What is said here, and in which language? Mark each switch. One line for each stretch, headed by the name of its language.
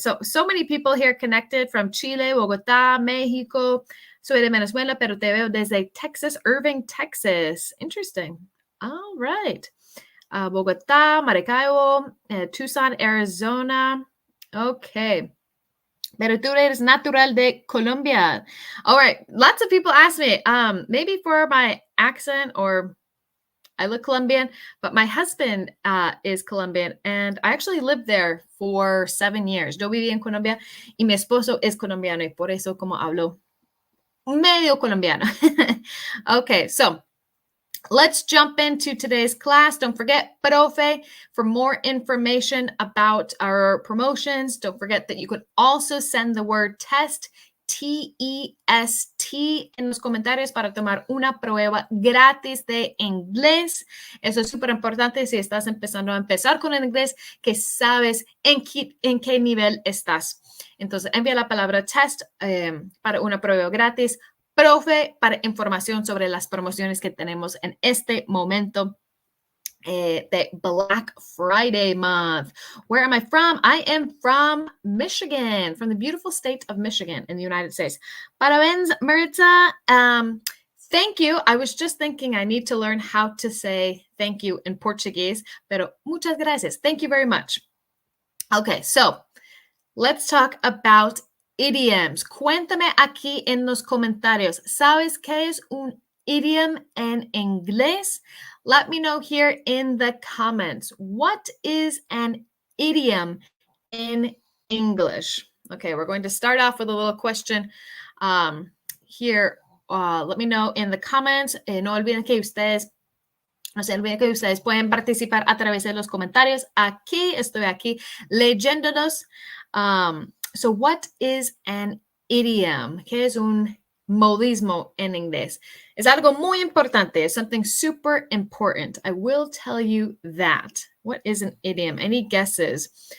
English: So many people here connected from Chile, Bogotá, México.
Spanish: Soy de Venezuela, pero te veo desde Texas, Irving, Texas.
English: Interesting. All right. Bogotá, Maracaibo, Tucson, Arizona. Okay.
Spanish: Pero tú eres natural de Colombia.
English: All right. Lots of people ask me, maybe for my accent or I look Colombian, but my husband is Colombian, and I actually lived there for 7 years.
Spanish: Yo viví en Colombia y mi esposo es colombiano, y por eso como hablo medio colombiano.
English: Okay, so let's jump into today's class. Don't forget, profe, for more information about our promotions, don't forget that you could also send the word test, T-E-S-T,
Spanish: en los comentarios para tomar una prueba gratis de inglés. Eso es súper importante si estás empezando a empezar con el inglés, que sabes en qué nivel estás. Entonces, envía la palabra test para una prueba gratis. Profe, para información sobre las promociones que tenemos en este momento the Black Friday month.
English: Where am I from? I am from Michigan, from the beautiful state of Michigan in the United States.
Portuguese: Parabéns,
English: Mariza. Thank you. I was just thinking I need to learn how to say thank you in Portuguese,
Spanish: pero muchas gracias.
English: Thank you very much. Okay, so let's talk about idioms.
Spanish: Cuéntame aquí en los comentarios. ¿Sabes qué es un idiom en inglés?
English: Let me know here in the comments. What is an idiom in English? Okay, we're going to start off with a little question here. Let me know in the comments.
Spanish: No olviden que ustedes No se olviden que ustedes pueden participar a través de los comentarios. Estoy aquí leyéndolos.
English: So what is an idiom?
Spanish: ¿Qué es un modismo en inglés? Es algo muy importante.
English: It's something super important. I will tell you that. What is an idiom? Any guesses?